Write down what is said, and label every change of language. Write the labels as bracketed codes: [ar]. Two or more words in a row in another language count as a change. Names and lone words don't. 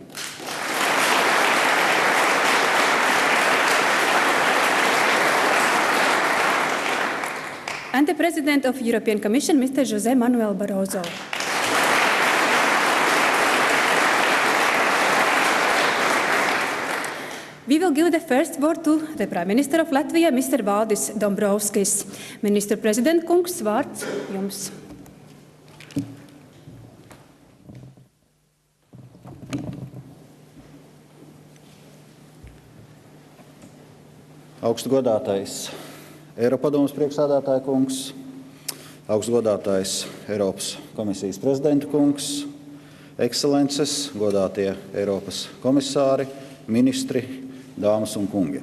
[en] And the President of European Commission, Mr. José Manuel Barroso. We will give the first word to the Prime Minister of Latvia, Mr. Valdis Dombrovskis. [lv] Minister President kungs, vārds jums. Augstgodātais Eiropadomes priekšsēdētāja kungs, augstgodātais Eiropas komisijas prezidenta kungs, ekscelences, godātie Eiropas komisāri, ministri, dāmas un kungi.